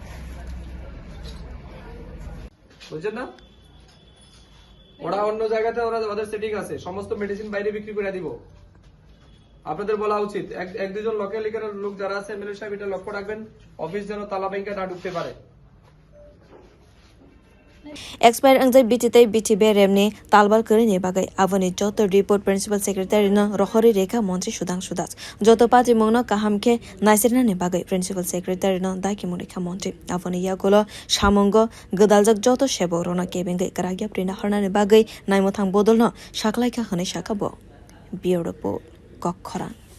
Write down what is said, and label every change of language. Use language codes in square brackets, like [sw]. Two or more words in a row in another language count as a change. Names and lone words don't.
[bn] বুঝছেন না ওরা অন্য জায়গাতে ওদের সেটিং আছে সমস্ত মেডিসিন বাইরে বিক্রি করে দিব আপনাদের বলা উচিত এক দুজন লোকাল লোক যারা আছে এমএলএ সাহেব এটা লক্ষ্য রাখবেন অফিস যেন তালা ব্যাংকে না ঢুকতে পারে [trp] Expire angjai bititei bithi beremni talbar krini bagai avoni joto [en] report principal secretary [trp] no rohori rikha montri Sudhangshu joto patimungno kaham ke naicherna ni bagai [en] principal secretary [trp] no dagikha montri avoni yagolo samongo gdaljak joto seborona kebengai karagya prina harnani bagai naimothang bodolno saklaika khane sakabo beautiful kokkhora